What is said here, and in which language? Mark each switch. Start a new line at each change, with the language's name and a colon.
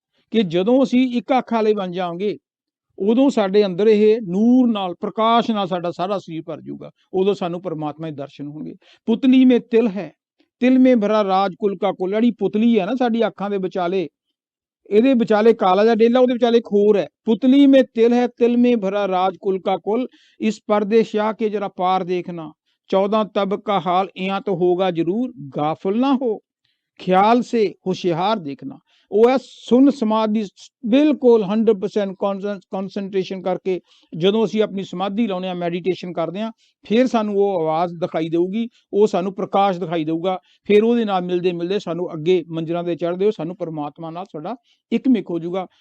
Punjabi: ਕਿ ਜਦੋਂ ਅਸੀਂ ਇੱਕ ਅੱਖ ਵਾਲੇ ਬਣ ਜਾਵਾਂਗੇ ਉਦੋਂ ਸਾਡੇ ਅੰਦਰ ਇਹ ਨੂਰ ਨਾਲ, ਪ੍ਰਕਾਸ਼ ਨਾਲ ਸਾਡਾ ਸਾਰਾ ਸਰੀਰ ਭਰ ਜਾਊਗਾ। ਉਦੋਂ ਸਾਨੂੰ ਪਰਮਾਤਮਾ ਦੇ ਦਰਸ਼ਨ ਹੋਣਗੇ।
Hindi: ਪੁਤਲੀ ਮੇ ਤਿਲ ਹੈ ਤਿਲ ਮੇ ਭਰਾ ਰਾਜ ਕੁਲ ਕਾ ਕੁਲ।
Punjabi: ਜਿਹੜੀ ਪੁਤਲੀ ਹੈ ਨਾ ਸਾਡੀ ਅੱਖਾਂ ਦੇ ਵਿਚਾਲੇ, ਇਹਦੇ ਵਿਚਾਲੇ ਕਾਲਾ ਜਿਹਾ ਡੇਲਾ, ਉਹਦੇ ਵਿਚਾਲੇ ਖੋਰ ਹੈ।
Hindi: ਪੁਤਲੀ ਮੇ ਤਿਲ ਹੈ ਤਿਲ ਮੇ ਭਰਾ ਰਾਜ ਕੁਲ ਕਾ ਕੁਲ, ਇਸ ਪਰਦੇ ਸ਼ਾਹ ਕੇ जरा पार देखना 14 तब का हाल यहाँ तो होगा जरूर, गाफिल ना हो ख्याल से होशियार देखना।
Punjabi: ਉਹ ਹੈ ਸੁਨ ਸਮਾਧੀ, ਬਿਲਕੁਲ 100% ਕੌਨਸੈਂਟਰੇਸ਼ਨ ਕਰਕੇ ਜਦੋਂ ਅਸੀਂ ਆਪਣੀ ਸਮਾਧੀ ਲਾਉਂਦੇ ਹਾਂ, ਮੈਡੀਟੇਸ਼ਨ ਕਰਦੇ ਹਾਂ, ਫਿਰ ਸਾਨੂੰ ਉਹ ਆਵਾਜ਼ ਦਿਖਾਈ ਦੇਊਗੀ, ਉਹ ਸਾਨੂੰ ਪ੍ਰਕਾਸ਼ ਦਿਖਾਈ ਦੇਊਗਾ। ਫਿਰ ਉਹਦੇ ਨਾਲ ਮਿਲਦੇ ਮਿਲਦੇ ਸਾਨੂੰ ਅੱਗੇ ਮੰਜ਼ਿਲਾਂ ਤੇ ਚੜ੍ਹਦੇ ਹੋ ਸਾਨੂੰ ਪਰਮਾਤਮਾ ਨਾਲ ਸਾਡਾ ਇੱਕਮਿਕ ਹੋ ਜਾਊਗਾ।